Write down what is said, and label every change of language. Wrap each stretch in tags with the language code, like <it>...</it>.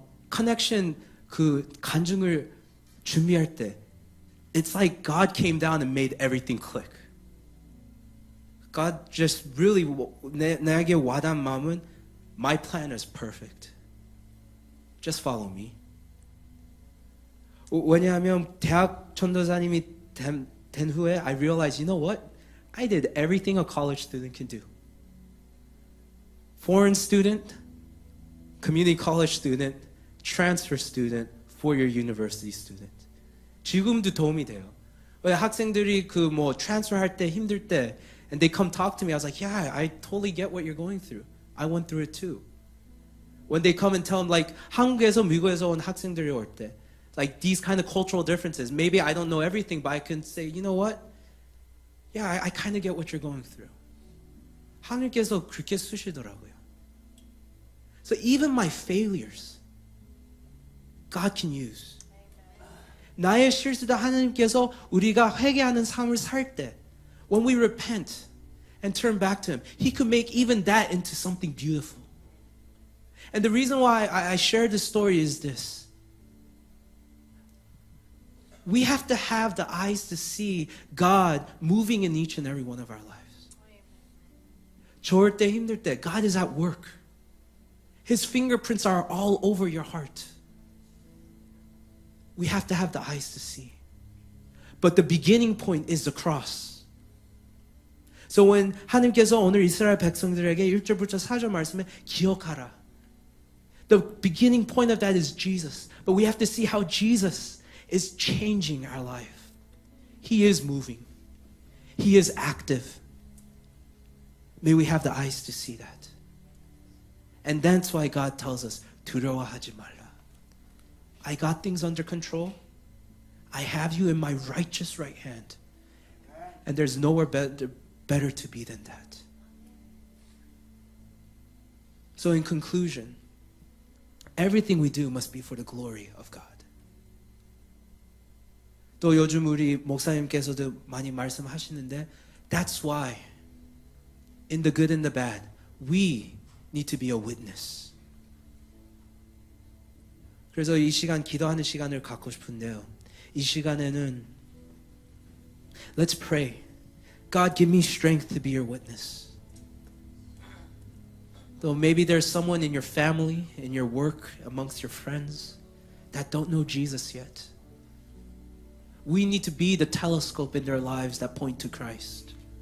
<en>Connection</en> <ko>그 간증을 준비할 때,</ko> <en>it's like God came down and made everything click. God just really</en> <ko>나에게 와닿은 마음은</ko> <en>my plan is perfect. Just follow me.</en> <ko>왜냐하면 대학 전도사님이 된 후에</ko> <en>I realized, you know what? I did everything a college student can do. Foreign student, community college student, transfer student, four-year university student.</en> <ko>지금도 도움이 돼요. 왜 학생들이 그 뭐 transfer 할 때 힘들 때</ko> <en>and they come talk to me, I was like, yeah, I totally get what you're going through. I went through it too. When they come and tell them like</en> <ko>한국에서 미국에서 온 학생들이 올 때</ko> <en>like these kind of cultural differences. Maybe I don't know everything, but I can say, you know what? Yeah, I kind of get what you're going through.</en> <ko>하나님께서 그렇게 쓰시더라고요.</ko> <en>So even my failures, God can use.</en> <ko>나의 실수도 하나님께서 우리가 회개하는 삶을 살 때,</ko> <en>when we repent and turn back to Him, He could make even that into something beautiful. And the reason why I share this story is this. We have to have the eyes to see God moving in each and every one of our lives.</en> <ko>좋을 때 힘들 때</ko> <en>God is at work. His fingerprints are all over your heart. We have to have the eyes to see. But the beginning point is the cross. So when</en> <ko>하나님께서 오늘 이스라엘 백성들에게 1절부터 4절 말씀에 기억하라.</ko> <en>The beginning point of that is Jesus. But we have to see how Jesus is changing our life. He is moving. He is active. May we have the eyes to see that. And that's why God tells us,</en> <ko>두려워하지 말라.</ko> <en>I got things under control. I have you in my righteous right hand. And there's nowhere better to be than that. So in conclusion, everything we do must be for the glory of God.</en> <ko>또 요즘 우리 목사님께서도 많이 말씀하시는데</ko> <en>that's why in the good and the bad we need to be a witness.</en> <ko>그래서 이 시간 기도하는 시간을 갖고 싶은데요. 이 시간에는</ko> <en>let's pray. God, give me strength to be your witness. Though maybe there's someone in your family, in your work, amongst your friends that don't know Jesus yet. We need to be the telescope in their lives that point to Christ.</en>